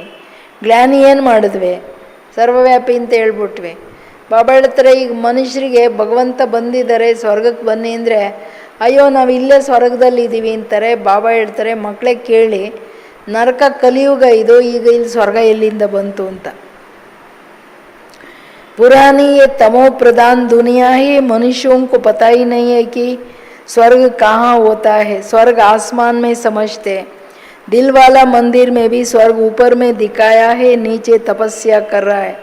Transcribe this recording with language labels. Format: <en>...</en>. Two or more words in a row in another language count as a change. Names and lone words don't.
<kn>ಗ್ಲಾನಿ ಏನು ಮಾಡಿದ್ವಿ? ಸರ್ವವ್ಯಾಪಿ ಅಂತ ಹೇಳ್ಬಿಟ್ವಿ. ಬಾಬಾ ಹೇಳ್ತಾರೆ, ಈಗ ಮನುಷ್ಯರಿಗೆ ಭಗವಂತ ಬಂದಿದ್ದಾರೆ ಸ್ವರ್ಗಕ್ಕೆ ಬನ್ನಿ ಅಂದರೆ ಅಯ್ಯೋ ನಾವು ಇಲ್ಲೇ ಸ್ವರ್ಗದಲ್ಲಿ ಇದ್ದೀವಿ ಅಂತಾರೆ. ಬಾಬಾ ಹೇಳ್ತಾರೆ, ಮಕ್ಕಳೇ ಕೇಳಿ, ನರಕ ಕಲಿಯುಗ ಇದು, ಈಗ ಇಲ್ಲಿ ಸ್ವರ್ಗ ಎಲ್ಲಿಂದ ಬಂತು ಅಂತ.</kn> <hi>पुरानी ये तमो प्रधान दुनिया है, मनुष्यों को पता ही नहीं है कि स्वर्ग कहाँ होता है. स्वर्ग आसमान में समझते हैं. दिल वाला मंदिर में भी स्वर्ग ऊपर में दिखाया है, नीचे तपस्या कर रहा है.</hi>